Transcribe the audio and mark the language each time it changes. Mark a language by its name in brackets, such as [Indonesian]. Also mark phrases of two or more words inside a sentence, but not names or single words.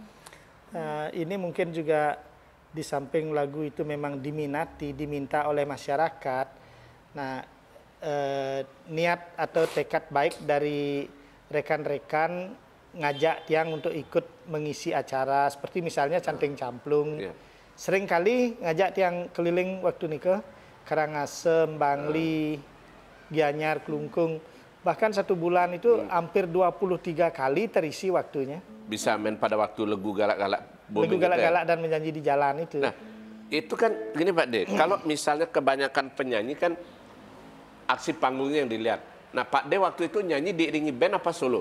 [Indonesian] Ini mungkin juga di samping lagu itu memang diminta oleh masyarakat. Nah, niat atau tekad baik dari rekan-rekan ngajak tiang untuk ikut mengisi acara seperti misalnya Canting Camplung. Sering kali ngajak tiang keliling waktu nikah, Karangasem, Bangli, Gianyar, Klungkung. Bahkan 1 bulan itu hampir 23 kali terisi waktunya. Bisa main pada waktu lagu galak-galak. Lagu galak-galak dan menyanyi di jalan itu. Nah, itu kan gini Pak D, kalau misalnya kebanyakan penyanyi kan aksi panggungnya yang dilihat. Nah, Pak D waktu itu nyanyi diiringi band apa solo?